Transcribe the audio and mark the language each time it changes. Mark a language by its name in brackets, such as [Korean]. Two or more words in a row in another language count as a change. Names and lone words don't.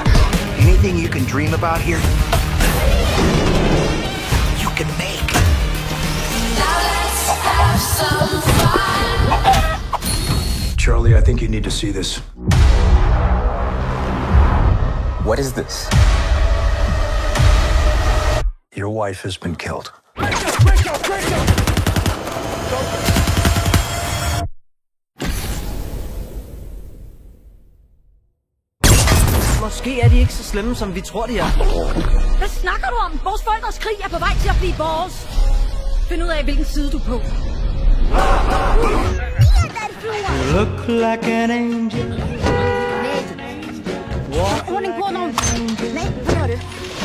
[English] Anything you can dream about here, you can make. Now let's have some fun. Charlie, I think you need to see this. What is this? Your wife has been killed. [Danish] Måske er de ikke så slemme, som vi tror, de er. Hvad snakker du om? Vores forældres krig er på vej til at blive vores. Find ud af, hvilken side du er på. [English] You look like an angel. [Danish] Ordning på nu. Nej, hvad gør det?